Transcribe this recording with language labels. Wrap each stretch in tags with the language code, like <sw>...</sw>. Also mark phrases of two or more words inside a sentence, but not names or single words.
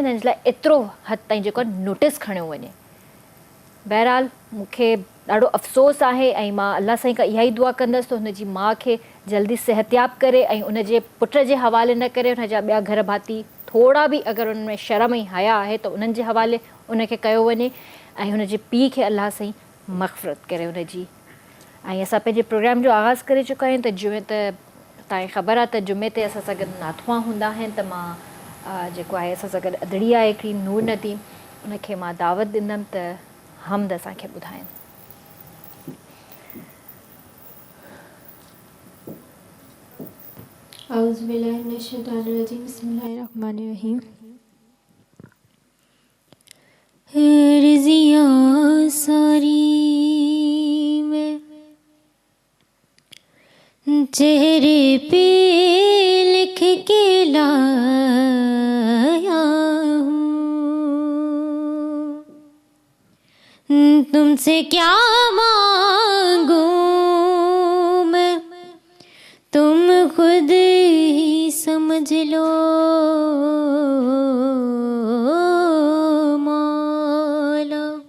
<sd>हिननि जे लाइ एतिरो हद ताईं जेको नोटिस खणियो वञे। बहरहाल मूंखे ॾाढो अफ़सोस आहे ऐं मां अलाह साईं खां इहा ई दुआ कंदसि त हुनजी माउ खे जल्दी सिहतयाब करे ऐं उनजे पुट जे हवाले न करे, हुनजा ॿिया घर भाती थोरा बि अगरि उनमें शर्म ऐं हया आहे त उन्हनि जे हवाले उनखे कयो वञे ऐं हुनजे पीउ खे अलाह साईं मग़फ़िरत करे उनजी। ऐं असां पंहिंजे प्रोग्राम जो आगाज़ करे चुका आहियूं त जुमे त तव्हांखे ख़बर आहे त जुमे ते असां सां गॾु नाथुआ हूंदा आहिनि, त मां जेको आहे असां सां गॾु अदड़ी आहे हिकिड़ी नूर नदी, उनखे मां दावत ॾींदमि त हमद असांखे ॿुधाइनि।</sd> <ar>أعوذ بالله من الشيطان الرجيم، بسم الله الرحمن الرحيم.</ar> <hi>रिज़ियाँ सारी मैं चेहरे पे लिख के लाया हूँ, तुमसे क्या मांगूं मैं खुद ही समझ लो मौला।</hi>